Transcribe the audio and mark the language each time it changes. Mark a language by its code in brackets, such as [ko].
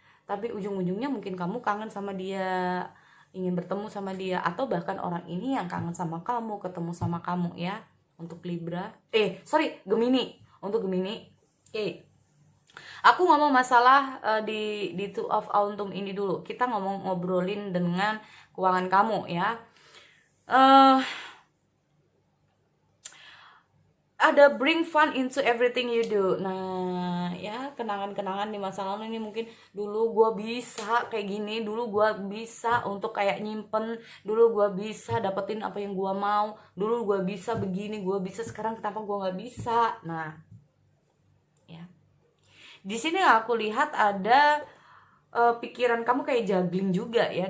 [id] Tapi ujung-ujungnya mungkin kamu kangen sama dia, ingin bertemu sama dia, atau bahkan orang ini yang kangen sama kamu, ketemu sama kamu, ya. Untuk Libra. Gemini. Untuk Gemini. Oke. Aku ngomong masalah di Two of Autumn ini dulu. Kita ngobrolin dengan keuangan kamu, ya. [en] Ada bring fun into everything you do. [id] Nah, ya, kenangan-kenangan di masa lalu ini mungkin dulu gue bisa kayak gini, dulu gue bisa untuk kayak nyimpen, dulu gue bisa dapetin apa yang gue mau, dulu gue bisa begini, gue bisa, sekarang kenapa gue nggak bisa. Nah, ya, di sini aku lihat ada pikiran kamu kayak juggling juga, ya.